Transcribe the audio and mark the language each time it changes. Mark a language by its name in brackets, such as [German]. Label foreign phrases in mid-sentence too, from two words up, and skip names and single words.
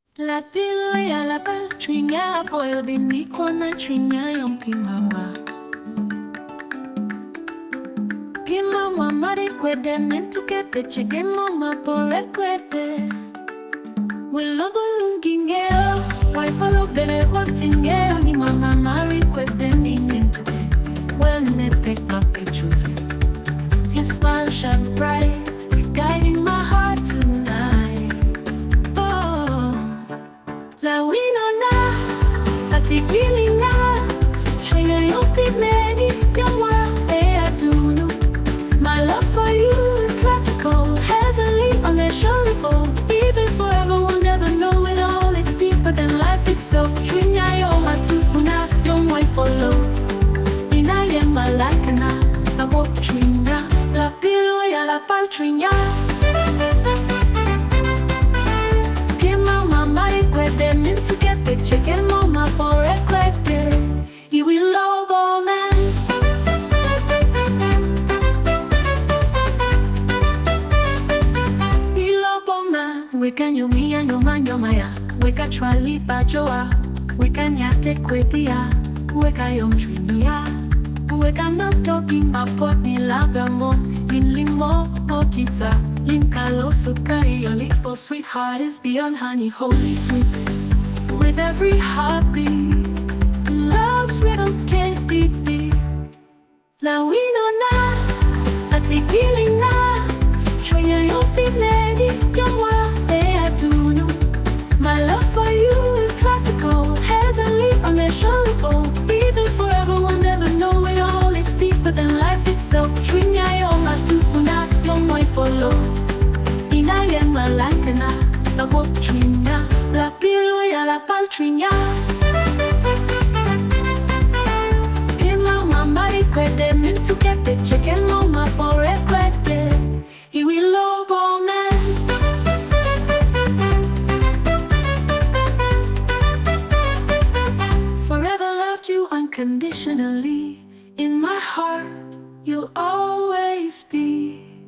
[Acoli] Lapil wiya Lapal Cwinya apwoyo ikwo na Chwinya Yom Pien Mar Ma Amari Kwede Min Tuke Atigi pore kwede Wilobo ngeyo ipolo bene rwot ngeyo Mar Ma Amari Kwede Min Tuke pajjo. [English] His smile shines bright, guiding my heart tonight. [Acoli] Oh, Lawino na Atigi Ling Chwinya Yom Adunu. [English] My love for you is classical, heavenly, unmeasurable. Even forever, we'll never know it all. It's deeper than life itself. [Acoli] Chwinya Yom Atuku na ipolo. Malaika na lagwok Chwinya. Lapil wiya Lapal Cwinya. Pien Mar Ma Amari Kwede Min Tuke pore kwede Wilobo man. Wilobo man. Wika anyomi anyoma ya. Wika achwali pajjo. Wika anyate kwedi. Wika yom Chwinya. Weka na [English] talking about [Acoli] ni lagamo Min Lim kita Lim sukari your lipo [English] sweetheart is beyond honey holy sweetness. With every heartbeat love's rhythm can't be beat. [Acoli] Lawino na Atigi Ling Chwinya Yom Adunu. [English] My love for you is classical, heavenly, unmeasurable. Even forever, we'll never know it all. It's deeper than life itself. [Acoli] Chwinya Yom Atuku na ipolo. Malaika na lagwok Chwinya. Lapil wiya Lapal Cwinya. Pien Mar Ma Amari Kwede Min Tuke pore kwede Wilobo man. [English] Forever loved you unconditionally. In my heart, you'll always be.